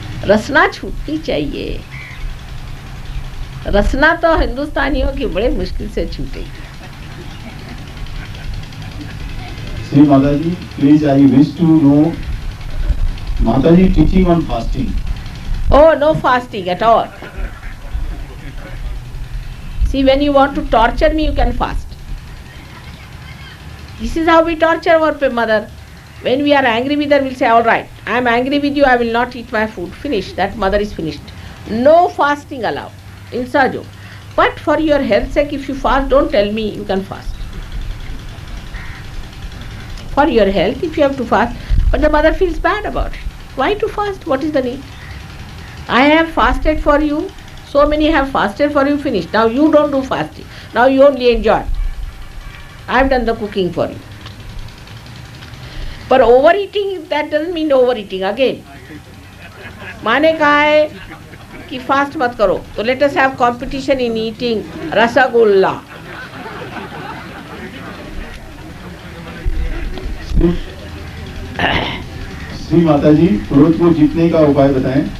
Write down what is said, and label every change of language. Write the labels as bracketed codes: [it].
[hi] रसना छूटनी चाहिए। रसना तो हिंदुस्तानियों की बड़े मुश्किल से छूटेगी। [en] Shri Mata ji, please I wish to know Mata ji teaching on fasting. Oh, no fasting at all. See, when you want to torture me, you can fast. This is how we torture our mother. When we are angry with her, we'll say, all right, I am angry with you, I will not eat my food. Finish. That mother is finished. No fasting allowed in Sahaja. But for your health sake, if you fast, don't tell me you can fast. For your health, if you have to fast, but the mother feels bad about it. Why to fast? What is the need? I have fasted for you, so many have fasted for you, finished. Now you don't do fasting. Now you only enjoy. I have done the cooking for you. But overeating, that doesn't mean overeating again. [hi] माने कहा है कि fast मत करो, तो [en] let us have competition in eating [hi] rasgulla. Shri Mata जी, क्रोध को जीतने का उपाय बताएं।